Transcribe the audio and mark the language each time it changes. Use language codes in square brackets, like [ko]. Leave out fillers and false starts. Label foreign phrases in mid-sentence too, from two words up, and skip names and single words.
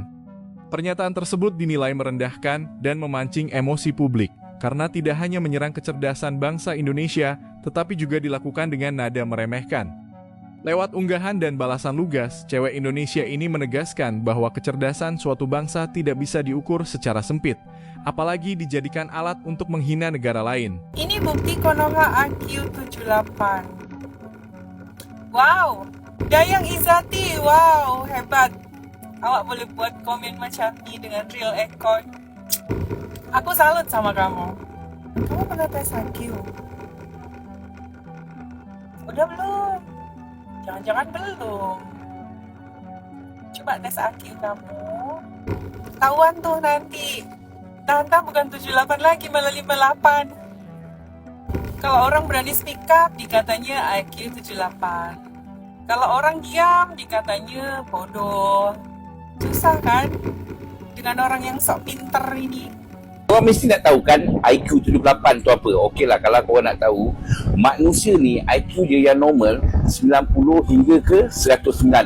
[id] Pernyataan tersebut dinilai merendahkan dan memancing emosi publik, karena tidak hanya menyerang kecerdasan bangsa Indonesia, tetapi juga dilakukan dengan nada meremehkan. Lewat unggahan dan balasan lugas, cewek Indonesia ini menegaskan bahwa kecerdasan suatu bangsa tidak bisa diukur secara sempit, apalagi dijadikan alat untuk menghina negara lain. Ini bukti Konoha IQ78. Wow, Dayang Izzati, wow, hebat. [ms] Awak boleh buat komen macam ni dengan [en] real account. [id] Aku salut sama kamu. Kamu pernah tes IQ? Udah belum? Jangan-jangan belum. Coba tes IQ kamu. Tahuan tuh nanti. Entah bukan 78 lagi, malah 58. Kalau orang berani [en] speak up, [id] dikatanya IQ 78. Kalau orang diam, dikatanya bodoh. Susah kan? Dengan orang yang sok pinter ini. [ms] Korang mesti nak tahu kan IQ 78 tu apa. Okey lah, kalau korang nak tahu, manusia ni IQ dia yang normal 90 hingga ke 109.